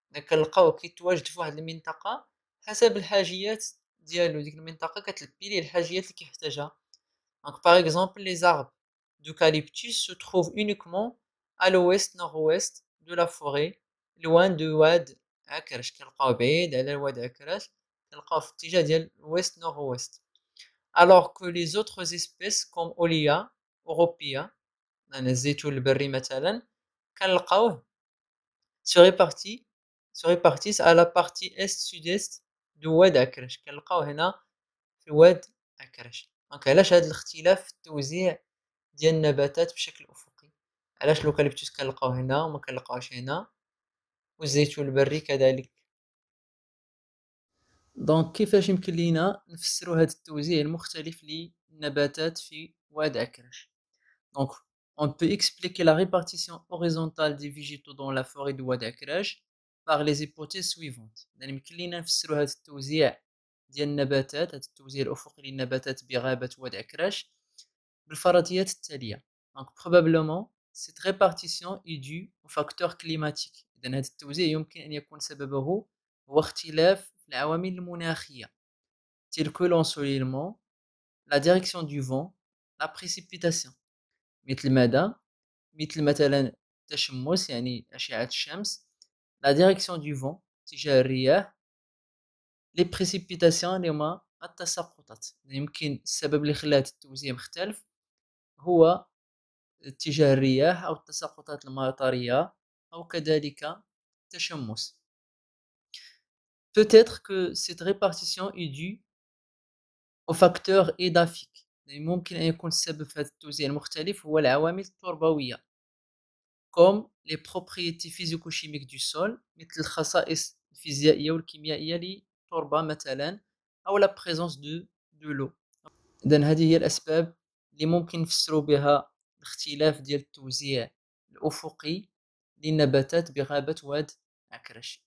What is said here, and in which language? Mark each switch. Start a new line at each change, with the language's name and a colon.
Arabic: كنلقاوه كيتواجد في واحد المنطقة حسب الحاجيات ديالو، ديك المنطقة كتلبي ليه الحاجيات اللي كيحتاجها.
French: Donc par exemple, les arbres d'eucalyptus se trouvent uniquement à l'ouest-nord-ouest de la forêt, loin de واد عكرش.
Arabic: كنلقاوه بعيد على واد عكرش، كنلقاوه في الاتجاه ديال l'ouest-nord-ouest.
French: Alors que les autres espèces comme Olea, Europea,
Arabic: يعني الزيتون البري مثلا، كنلقاوه
French: se répartissent à la partie est-sud-est de واد عكرش.
Arabic: كنلقاوه هنا في واد عكرش. دونك علاش هاد الاختلاف في التوزيع ديال النباتات بشكل أفقي؟ علاش الأوكاليبتوس كنلقاوه هنا وما كنلقاوهش هنا، والزيتون البري كذلك؟ دونك كيفاش يمكن لينا نفسروا هاد التوزيع المختلف للنباتات في واد عكرش؟
French: Donc, on peut expliquer la répartition horizontale des végétaux dans la forêt de Wad Akrash par les hypothèses suivantes.
Arabic: يعني يمكن لينا نفسروا هذا التوزيع ديال النباتات، هذا التوزيع الأفقي للنباتات بغابة واد عكراش بالفرضيات التالية.
French: Donc, probablement, cette répartition est due au facteur climatique.
Arabic: إذن هذا التوزيع يمكن أن يكون سببه هو اختلاف العوامل المناخية
French: tels que l'ensoleillement, la direction du vent, la précipitation.
Arabic: مثل ماذا؟ مثل مثلا التشمس يعني أشعة الشمس،
French: la direction du vent
Arabic: اتجاه الرياح،
French: les précipitations
Arabic: اللي هما التساقطات. يمكن السبب اللي خلى هذا التوزيع مختلف هو اتجاه الرياح أو التساقطات المطرية أو كذلك التشمس.
French: Peut-être que cette répartition est due au facteur édaphique.
Arabic: ممكن أن يكون السبب في هذا التوزيع المختلف هو العوامل التربوية
French: comme les propriétés physico-chimiques du sol
Arabic: مثل الخصائص الفيزيائية والكيميائية للتربة مثلا أو
French: la présence de l'eau.
Arabic: إذن هذه هي الأسباب اللي ممكن نفسروا بها الاختلاف ديال التوزيع الأفقي للنباتات بغابة واد عكرش.